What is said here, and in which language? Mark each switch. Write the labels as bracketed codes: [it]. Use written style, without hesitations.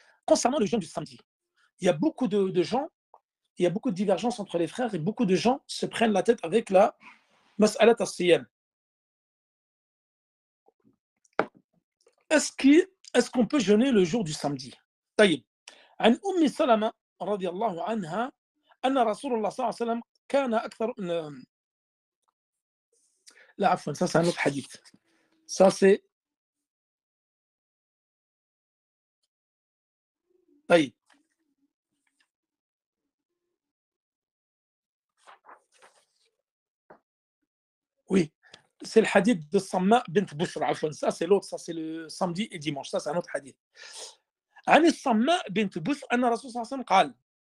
[fr] Concernant le jeûne du samedi, il y a beaucoup de gens, il y a beaucoup de divergences entre les frères et beaucoup de gens se prennent la tête avec la mas'alat as-siyam. Est-ce qu'on peut jeûner le jour du samedi? [ar] طيب. عن أم سلمة رضي الله عنها أن رسول الله صلى الله عليه وسلم كان أكثر لا عفوا [fr] ça c'est un autre hadith. Ça c'est [ar] طيب. [fr] Oui, c'est le hadith de Samma bint Bushra. Ça c'est l'autre, ça c'est le samedi et dimanche. Ça c'est un autre hadith. [ar] عن الصماء بنت بشر أن رسول الله صلى الله عليه وسلم قال.